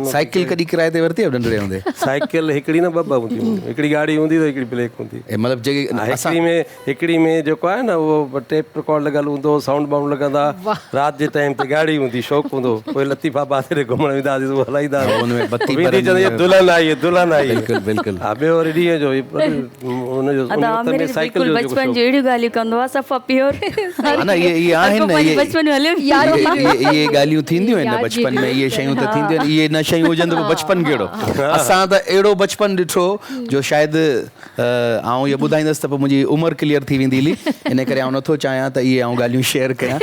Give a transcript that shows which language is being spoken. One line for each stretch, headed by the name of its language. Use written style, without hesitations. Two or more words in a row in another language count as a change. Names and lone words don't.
Sindhi: साइकिल कॾहिं किराए ते वरिती आहे नंढड़े हूंदे? साइकिल हिकिड़ी न ॿ हूंदियूं, हिकिड़ी गाड़ी हूंदी त हिकिड़ी ब्लैक हूंदी। मतिलबु हिकिड़ी में जेको आहे न उहो
English: tape record
Sindhi: लॻल हूंदो,
English: sound bound
Sindhi: लॻंदा, राति जे टाइम ते गाड़ी हूंदी, शौक़ु हूंदो। पोइ लतीफ़ा पासे घुमण वेंदा हुआसीं, उहो हलाईंदा दुल्हन आई दुल्हन आई। बिल्कुलु बिल्कुलु। हा ॿियो वरी ॾींहं जो बचपन जो अहिड़ियूं ॻाल्हियूं कंदो आहे, सफ़ा प्योर। इहे ॻाल्हियूं थींदियूं आहिनि बचपन में, इहे शयूं त थींदियूं आहिनि। इहे न शयूं हुजनि त बचपन कहिड़ो। असां त अहिड़ो बचपन ॾिठो जो शायदि आउं इहो ॿुधाईंदुसि त पोइ मुंहिंजी उमिरि क्लियर थी वेंदी हुई, इन करे आउं नथो चाहियां त इहे आउं ॻाल्हियूं शेयर कयां।